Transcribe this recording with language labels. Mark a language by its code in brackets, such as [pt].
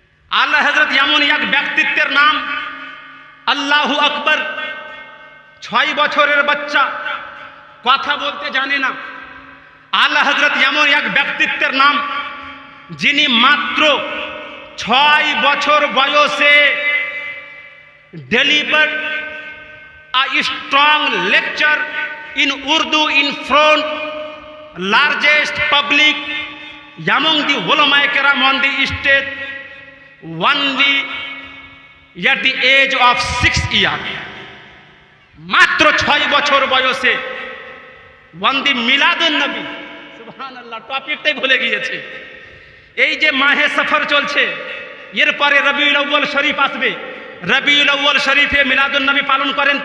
[bn] আলা হযরত এমন এক ব্যক্তিত্বের নাম, আল্লাহু আকবার। 6 বছরের বাচ্চা, কথা বলতে জানে না। আলা হযরত এমন এক ব্যক্তিত্বের নাম যিনি মাত্র [en] 6 [bn] বছর বয়সে [en] delivered a strong lecture in Urdu in front largest public among the ulama kiram on the stage only at the age of 6 years. [bn] মাত্র 6 বছর বয়সে on the মিলাদুন নবী, সুবহানাল্লাহ, টপিকটাই ভুলে গিয়েছে। এই যে মাহে সফর চলছে, এরপরে রবিউল আউয়াল শরীফ আসবে, রবিউল আউয়াল শরীফে মিলাদুন নবী পালন করেন।